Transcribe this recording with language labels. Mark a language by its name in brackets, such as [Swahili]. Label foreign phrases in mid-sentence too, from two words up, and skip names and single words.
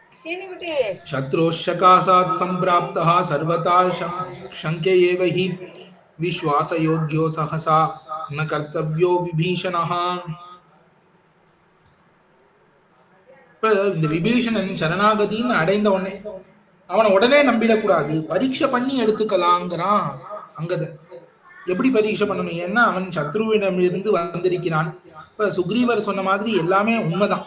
[Sanskrit] शत्रोश्चकासात् सम्प्राप्तः सर्वथा शङ्क्य एव हि विश्वासयोग्यो सहसा न कर्तव्यो विभीषणः. [Tamil] இப்ப இந்த விபீஷணன் சரணாகதின்னு அடைந்த உடனே அவனை உடனே நம்பிடக்கூடாது, பரீட்சை பண்ணி எடுத்துக்கலாங்கிறான் அங்கதன். எப்படி பரீட்சை பண்ணணும்? ஏன்னா அவன் சத்ருவிடமிருந்து வந்திருக்கிறான். இப்ப சுக்ரீவர் சொன்ன மாதிரி எல்லாமே உண்மைதான்.